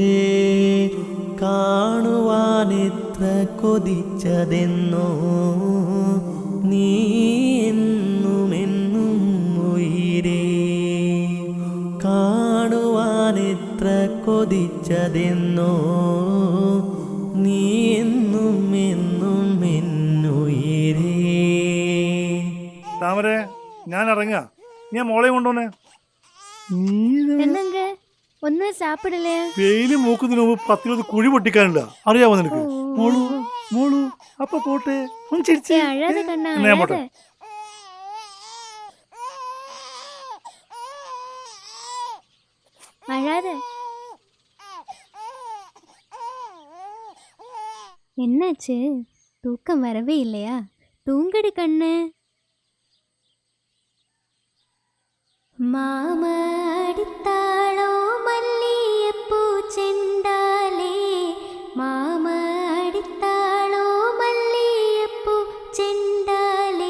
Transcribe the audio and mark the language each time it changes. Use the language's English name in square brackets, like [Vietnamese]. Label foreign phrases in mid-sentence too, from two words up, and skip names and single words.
[Malayalam] കാണുവാൻ എത്ര കൊതിച്ചതെന്നോ നീ എന്നുമെന്നും ഉയിരേ. കാണുവാൻ എത്ര കൊതിച്ചതെന്നോ നീ എന്നും എന്നും എന്നുയിരേ. താമരേ, ഞാൻ ഇറങ്ങാ. ഞാൻ മോളെ കൊണ്ടോന്നെ. [Tamil] என்னங்க ஒன்னும் சாப்பிடலையா? [Malayalam] വെയില് മൂക്കുന്നതിന് മുമ്പ് 10-20 കുഴി പൊട്ടിക്കാനില്ല, അറിയാമോ നിനക്ക്? മോളു മോളു അപ്പൊ പോട്ടെ. ഒന്ന് ചിരിച്ചേ. [Tamil] அழாத கண்ணா [Malayalam] എന്നാ ഞാൻ പോട്ടെ. [Tamil] அழாத. என்னாச்சு? தூக்கம் வரவே இல்லையா? தூங்கடி கண்ணு. மாம அடித்தாளோ மல்லியப்பூ செண்டாலே, மாம அடித்தாளோ மல்லியப்பூ செண்டாலே.